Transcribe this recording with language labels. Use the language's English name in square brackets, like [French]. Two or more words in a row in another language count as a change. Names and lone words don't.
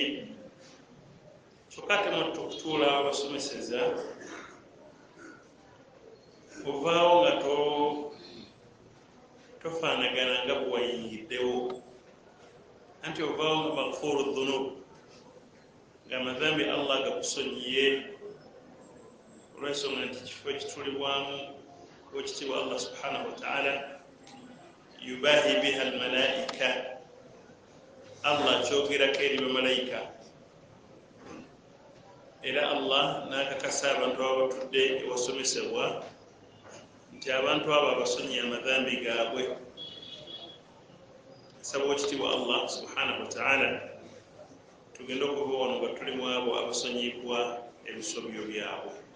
[Ganda] Kyokka ate mwattu okutuula abasomeseza ovaawo nga tofaanagana nga bwe wayingiddewo, anti ovaawo nga [Arabic] مغفور ذنوب, [Ganda] ng'amadhambi Allah gakusonyiye olw'ensonga nti kifo ekitulibwamu w'ekitiibwa [Arabic] الله سبحانه وتعالى يباهي بها الملائكة, [Ganda] Allah akyogerako eri bamalayika, era Allah n'akakasa abantu aba batudde ewasomesebwa nti abantu abo abasonyiye amadhambi gaabwe. Nsaba ekitiibwa [Arabic] الله سبحانه وتعالى [Ganda] tugende okuva wano nga tuli mu abo abasonyibwa ebisobyo byabwe.